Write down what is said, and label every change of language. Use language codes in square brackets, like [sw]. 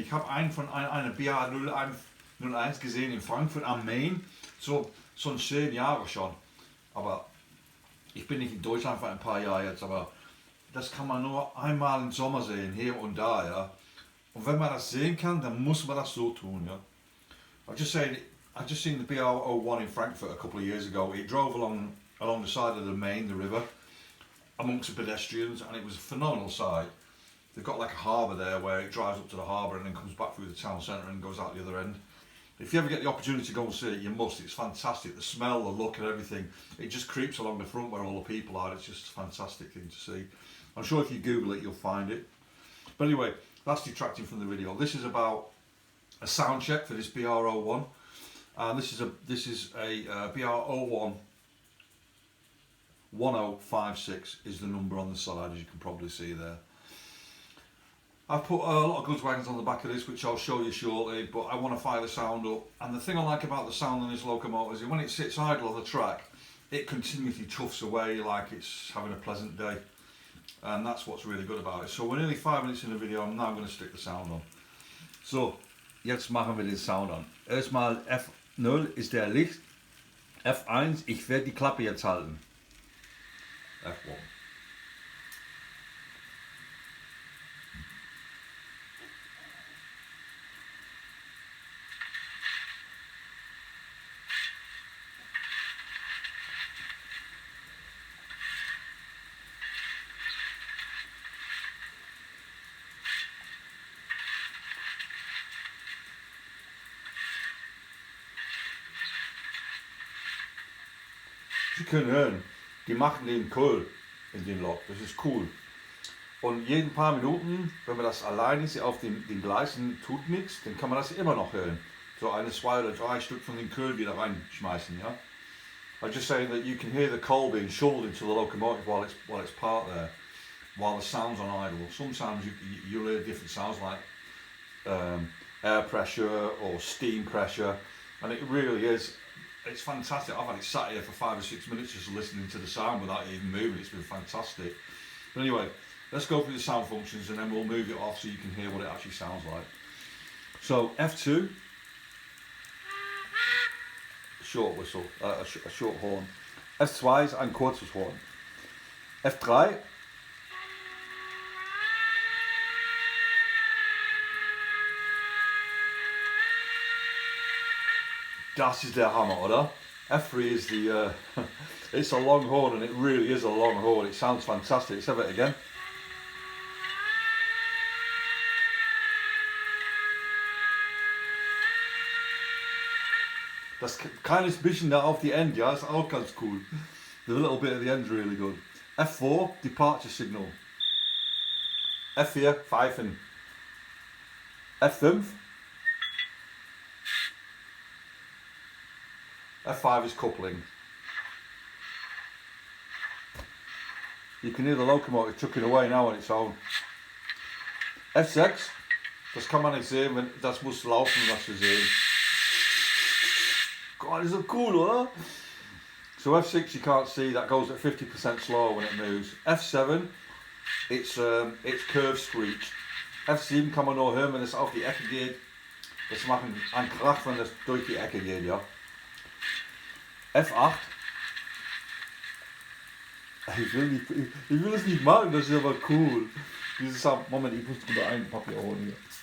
[de] Ich habe einen von einer BR01 gesehen in Frankfurt am Main, so 10 Jahre schon. Aber ich bin nicht in Deutschland für ein paar Jahre jetzt, aber das kann man nur einmal im Sommer sehen, hier und da, ja. Und wenn man das sehen kann, dann muss man das so tun, ja. [en] I just seen the BR01 in Frankfurt a couple of years ago. It drove along the side of the Main, the river, amongst the pedestrians, and it was a phenomenal sight. They've got like a harbour there where it drives up to the harbour and then comes back through the town centre and goes out the other end. If you ever get the opportunity to go and see it, you must. It's fantastic. The smell, the look and everything. It just creeps along the front where all the people are. It's just a fantastic thing to see. I'm sure if you Google it, you'll find it. But anyway, that's detracting from the video. This is about a sound check for this BR01. And this is a BR01 1056 is the number on the side, as you can probably see there. I've put a lot of goods wagons on the back of this, which I'll show you shortly, but I want to fire the sound up. And the thing I like about the sound on this locomotive is when it sits idle on the track, it continuously chuffs away like it's having a pleasant day. And that's what's really good about it. So we're nearly 5 minutes in the video, I'm now going to stick the sound on. So [de] jetzt machen wir den Sound an. Erstmal F0 ist der Licht. F1, ich werde die Klappe jetzt halten. F1. Sie können hören, die machen den Kohl in den Lok, das ist cool. Und jeden paar Minuten, wenn man das allein ist auf den Gleisen, tut nichts, dann kann man das immer noch hören. So 1, 2 oder 3 Stück von den Kohl wieder reinschmeißen. Ja? [en] I'm just saying that you can hear the coal being shoveled into the locomotive while it's parked there, while the sound's on idle. Sometimes you'll hear different sounds like air pressure or steam pressure, and it really is. It's fantastic. I've had it sat here for 5 or 6 minutes just listening to the sound without even moving. It's been fantastic. But anyway, let's go through the sound functions and then we'll move it off so you can hear what it actually sounds like. So F2, short whistle, a short horn. [de] F2 ist ein kurzes Horn. F3, das ist der Hammer, oder? [en] F3 is the, it's a long horn and it really is a long horn. It sounds fantastic. Let's have it again. [de] Das kleines bisschen da auf die End, ja, ist auch ganz cool. [en] The little bit at the end is really good. F4, departure signal. [de] F4, pfeifen. [en] F5, F5 is coupling. You can hear the locomotive chucking away now on its own. [de] F6, das kann man nicht sehen, das muss laufen, was wir sehen. [en] God, is that cool, oder? So F6 you can't see, that goes at 50% slower when it moves. F7, it's curved screech. [de] F7 kann man nur hören, wenn es auf die Ecke geht. Das macht einen Krach, wenn es durch die Ecke geht, ja. F8. Ich will es nicht machen, das ist aber cool. Dieses Sound, Moment, ich muss drüber ein Papier holen hier.